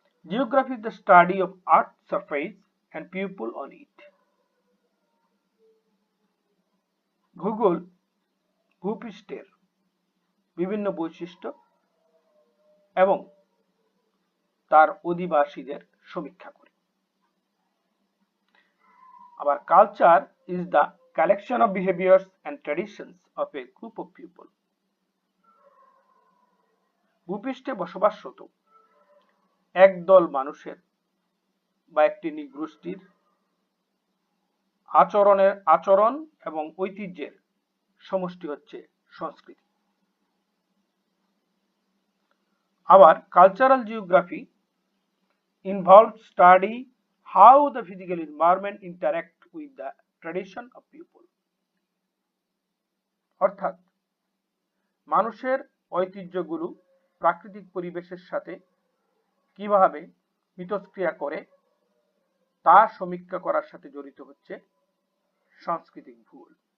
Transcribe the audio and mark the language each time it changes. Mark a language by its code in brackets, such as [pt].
[en] Geography is the study of Earth's surface and people on it. [bn] ভূগোল ভূপৃষ্ঠের বিভিন্ন বৈশিষ্ট্য এবং তার অধিবাসীদের সমীক্ষা করে। [en] আবার culture is the collection of behaviors and traditions of a group of people. [bn] ভূপৃষ্ঠে বসবাসরত একদল মানুষের বা একটি নৃগোষ্ঠীর আচরণ এবং ঐতিহ্যের সমষ্টি হচ্ছে সংস্কৃতি। [en] আবার cultural geography involves study how the physical environment interact with the tradition of people. [bn] অর্থাৎ মানুষের ঐতিহ্যগুলো প্রাকৃতিক পরিবেশের সাথে কিভাবে মিথস্ক্রিয়া করে তা সমীক্ষা করার সাথে জড়িত হচ্ছে সাংস্কৃতিক ভূগোল।